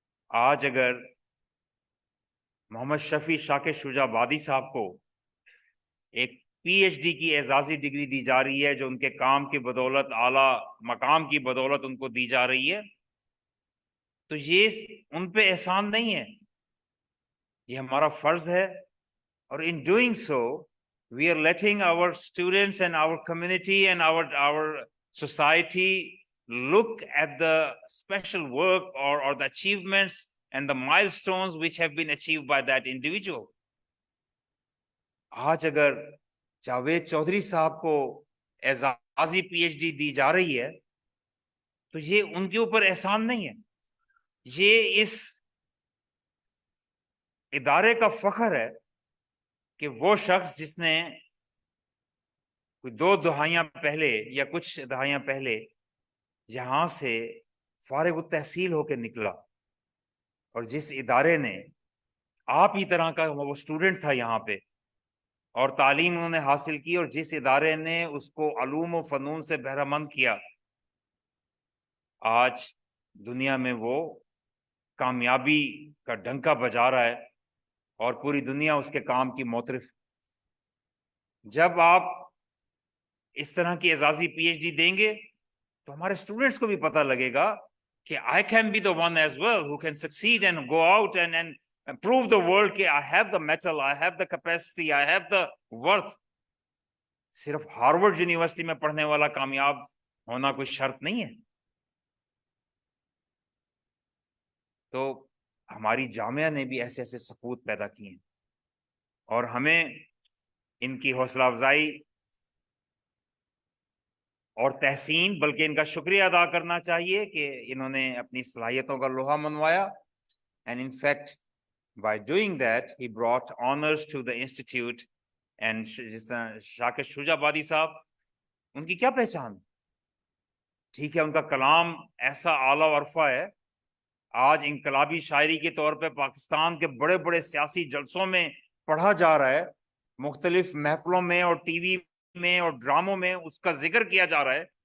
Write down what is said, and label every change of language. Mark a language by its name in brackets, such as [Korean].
[Urdu] آج اگر محمد شفیع شاکر شجاعتی صاحب کو ایک پی ایچ ڈی کی اعزازی ڈگری دی جا رہی ہے جو ان کے کام کی بدولت، اعلیٰ مقام کی بدولت ان کو دی جا رہی ہے، تو یہ ان پہ احسان نہیں ہے، یہ ہمارا فرض ہے. اور [English] in doing so we are letting our students and our community and our society look at the special work or the achievements and the milestones which have been achieved by that individual. [Urdu] آج اگر جاوید چودھری صاحب کو اعزازی P H D دی جا رہی ہے تو یہ ان کے اوپر احسان نہیں ہے، یہ اس ادارے کا فخر ہے کہ وہ شخص جس نے کوئی 2 دہائیاں پہلے یا کچھ دہائیاں پہلے یہاں سے فارغ التحصیل ہو کے نکلا، اور جس ادارے نے آپ ہی طرح کا وہ اسٹوڈنٹ تھا یہاں پہ, اور تعلیم انہوں نے حاصل کی, اور جس ادارے نے اس کو علوم و فنون سے بہرہ مند کیا, آج دنیا میں وہ کامیابی کا ڈنکا بجا رہا ہے اور پوری دنیا اس کے کام کی معترف. جب آپ اس طرح کی اعزازی پی ایچ ڈی دیں گے تو ہمارے اسٹوڈنٹس کو بھی پتہ لگے گا کہ [English] I can be the one as well who can succeed and go out and prove the world [Urdu] کہ [English] I have the metal, I have the capacity, I have the worth. [Urdu] صرف ہارورڈ یونیورسٹی میں پڑھنے والا کامیاب ہونا کوئی شرط نہیں ہے. تو ہماری جامعہ نے بھی ایسے ایسے سپوت پیدا کیے ہیں, اور ہمیں ان کی حوصلہ افزائی اور تحسین بلکہ ان کا شکریہ ادا کرنا چاہیے کہ انہوں نے اپنی صلاحیتوں کا لوہا منوایا. [English] And in fact, by doing that, he brought honors to the institute. And [Urdu] شاکر شجاع آبادی صاحب, ان کی کیا پہچان؟ ٹھیک ہے, ان کا کلام ایسا اعلیٰ و عرفہ ہے, آج انقلابی شاعری کے طور پہ پاکستان کے بڑے بڑے سیاسی جلسوں میں پڑھا جا رہا ہے, مختلف محفلوں میں اور ٹی وی میں اور ڈراموں میں اس کا ذکر کیا جا رہا ہے.